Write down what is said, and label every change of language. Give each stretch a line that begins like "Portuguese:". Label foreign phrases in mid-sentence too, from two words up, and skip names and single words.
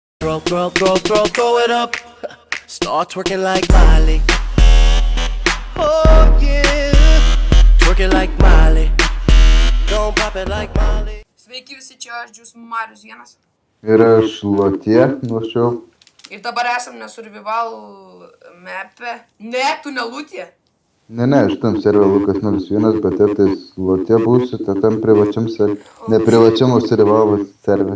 English: throw it up. Start twerking like Miley. Oh yeah, twerking like Miley. Don't pop it like Miley.
Lithuanian: Sveiki visi, čia aš Džius Marius vienas. Ir aš Lotė nuo šiol. Ir dabar esam nesurvival mepe. Ne, tu ne Lutė. Ne, šitam server Lukas 01, bet tais Lotė būsiu, tai tam privačiam server, ne privačiam, o
English: survival server.